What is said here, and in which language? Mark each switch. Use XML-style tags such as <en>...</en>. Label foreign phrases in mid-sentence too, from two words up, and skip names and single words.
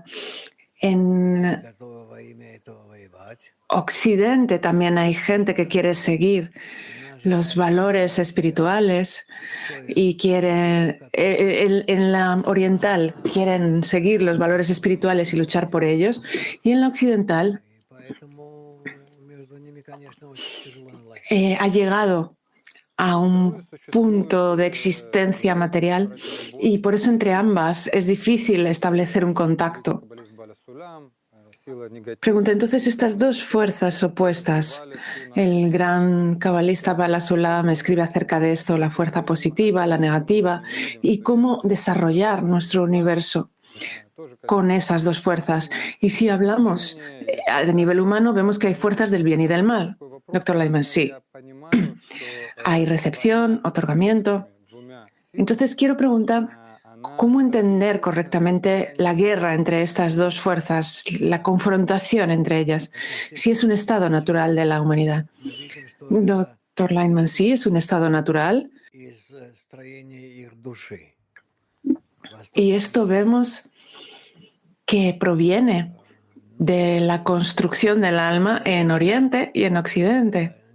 <es>En Occidente también hay gente que quiere seguir los valores espirituales y en la oriental quieren seguir los valores espirituales y luchar por ellos, y en la occidental ha llegado a</es> <ru>Ну и</ru> <es>un</es> <ru>существует</ru> <es>punto de existencia material y por eso</es> <ru>противоборство.</ru> <es>entre ambas es difícil establecer un</es> <ru>Великий</ru> <es>contacto.</es> <ru>каббалист Баля Сулам, сила</ru> <es>Pregunta,</es> <ru>негатива,</ru> <es>entonces estas dos fuerzas opuestas,</es> <ru>вызывали всю</ru> <es>el</es> <ru>нашу</ru> <es>gran cabalista Bala Sulam escribe acerca de esto, la fuerza positiva, la negativa, y cómo desarrollar nuestro universo</es> <ru>тоже,</ru> <es>con</es> <ru>конечно,</ru> <es>esas dos fuerzas. Y si</es> <ru>точки</ru> <es>hablamos</es> <ru>зрения и</ru> <es>a</es> <ru>всегда.</ru> <es>nivel humano, vemos que hay fuerzas del bien y del mal.</es> <ru>Такой вопрос,</ru> <es>Doctor Lyman,</es> <ru>почему</ru> <es>sí.</es> <ru>я понимаю, что</ru> <es>Hay recepción,</es> <ru>война между</ru> <es>otorgamiento.</es> <ru>этими двумя</ru> <es>Entonces</es> <ru>силами,</ru> <es>quiero preguntar,</es> <ru>она</ru> <es>¿cómo entender</es> <ru>описывается</ru> <es>correctamente la guerra</es> <ru>естественным</ru> <es>entre estas dos fuerzas, la confrontación entre ellas, si es un estado natural de la humanidad? Doctor Lyman, sí, es un estado natural. Y esto vemos que proviene de la construcción del alma en Oriente y en Occidente.</es>